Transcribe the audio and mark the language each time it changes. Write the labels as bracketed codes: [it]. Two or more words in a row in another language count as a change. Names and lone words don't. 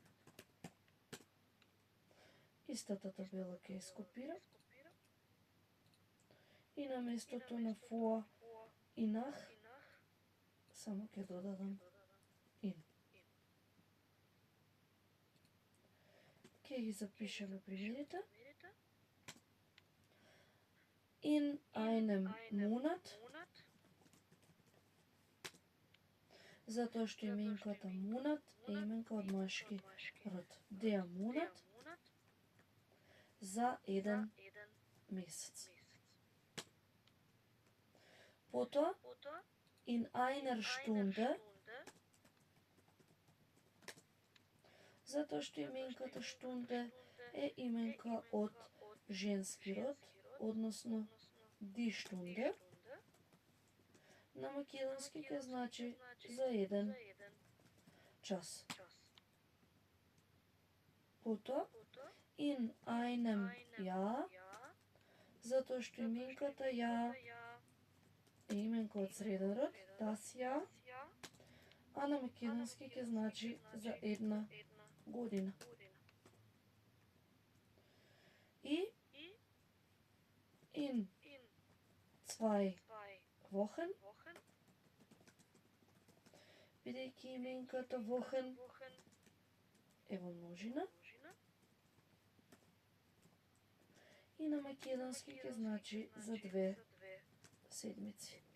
[mk] Истата табела ќе ја скопирам и на местото на vor и nach само ќе додадам in. Ќе ги запишеме примерите. [de] In einem Monat, [mk] затоа што именката Monat е именка од машки род. [de] Der Monat, [mk] за еден месец. Потоа, [de] in einer Stunde, [mk] затоа што именката Stunde е именка од женски род, односно [de] die Stunde, [mk] на македонски ќе значи за еден час. Потоа, [de] in einem Jahr, [mk] затоа што именката Jahr е именка од среден род, [de] das Jahr, [mk] а на македонски ќе значи за една година. [de] И in 2 Wochen, [mk] бидејќи именката Wochen е во множина, и на македонски ќе значи за 2 седмици.